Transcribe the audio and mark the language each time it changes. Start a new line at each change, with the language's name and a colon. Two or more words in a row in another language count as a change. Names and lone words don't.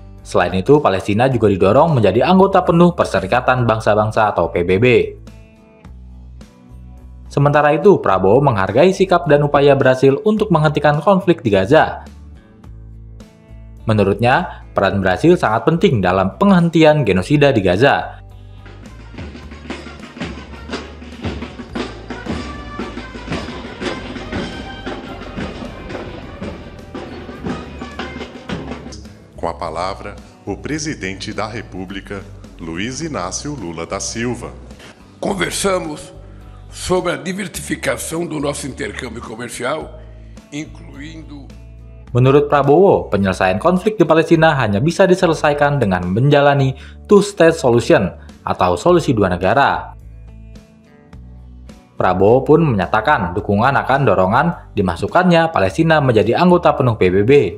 Indonesian: Selain itu, Palestina juga didorong menjadi anggota penuh Perserikatan Bangsa-Bangsa atau PBB. Sementara itu, Prabowo menghargai sikap dan upaya Brasil untuk menghentikan konflik di Gaza. Menurutnya, peran Brasil sangat penting dalam penghentian genosida di Gaza.
Portuguese: Com a palavra, o presidente da República, Luiz Inácio Lula da Silva. Conversamos sobre a diversificação do nosso intercâmbio comercial, incluindo...
Indonesian: Menurut Prabowo, penyelesaian konflik di Palestina hanya bisa diselesaikan dengan menjalani
English: two-state solution
Indonesian: atau solusi dua negara. Prabowo pun menyatakan dukungan akan dorongan dimasukkannya Palestina menjadi anggota penuh PBB.